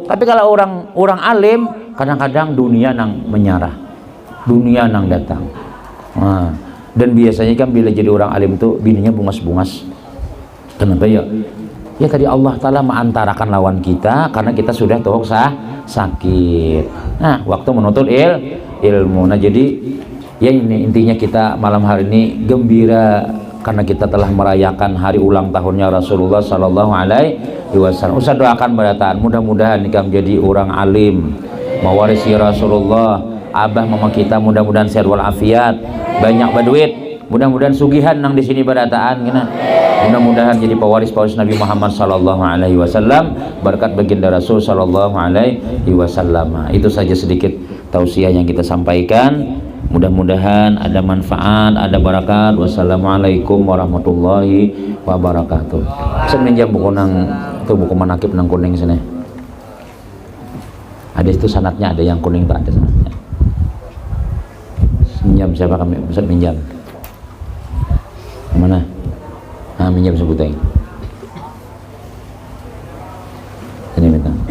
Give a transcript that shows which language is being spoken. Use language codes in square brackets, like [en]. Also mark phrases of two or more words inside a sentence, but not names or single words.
[id] Tapi kalau orang alim kadang-kadang dunia nang menyarah, dunia nang datang. Dan biasanya kan bila jadi orang alim tuh bininya bungas-bungas. Kenapa ya? Ya tadi Allah Ta'ala mengantarakan lawan kita karena kita sudah tohok sakit. Nah waktu menuntut ilmu. Nah jadi ya ini intinya kita malam hari ini gembira karena kita telah merayakan hari ulang tahunnya Rasulullah [ar] Sallallahu Alaihi Wasallam. [id] Ustaz doakan berataan, mudah-mudahan nikah menjadi orang alim, mewarisi Rasulullah. Abah mama kita mudah-mudahan sehat walafiat, banyak berduit, mudah-mudahan sugihan nang di sini berataan, mudah-mudahan jadi pewaris Nabi Muhammad [ar] Sallallahu Alaihi Wasallam, [id] berkat baginda Rasul [ar] Sallallahu Alaihi Wasallam. [id] Itu saja sedikit tausiah yang kita sampaikan. Mudah-mudahan ada manfaat, ada barakat. [ar] Wassalamualaikum warahmatullahi wabarakatuh. [id] Saya minjam buku nang itu buku manakib nang kuning sini. Ada itu sanatnya, ada yang kuning tak ada sanatnya. Minjam siapa kami? Bisa minjam. Mana? Minjam sebutnya. Ini minta.